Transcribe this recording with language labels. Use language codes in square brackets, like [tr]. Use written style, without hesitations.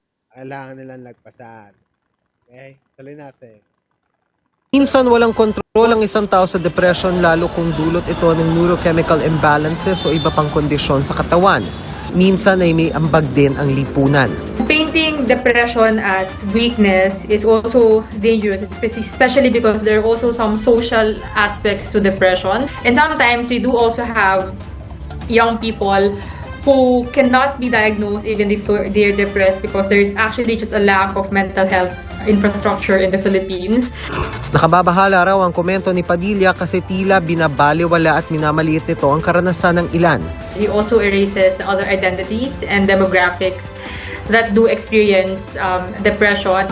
[tl] Kailangan nilang lagpasan. Okay? Tuloy natin. Minsan walang kontrol ang isang tao sa depression lalo kung dulot ito ng neurochemical imbalances o iba pang kondisyon sa katawan. Minsan ay may ambag din ang lipunan. [en] Painting depression as weakness is also dangerous, especially because there are also some social aspects to depression. And sometimes we do also have young people who cannot be diagnosed even if they're depressed because there is actually just a lack of mental health infrastructure in the Philippines. [tl] Nakababahala raw ang komento ni Padilla kasi tila binabaliwala at minamaliit nito ang karanasan ng ilan. [en] He also erases the other identities and demographics that do experience depression.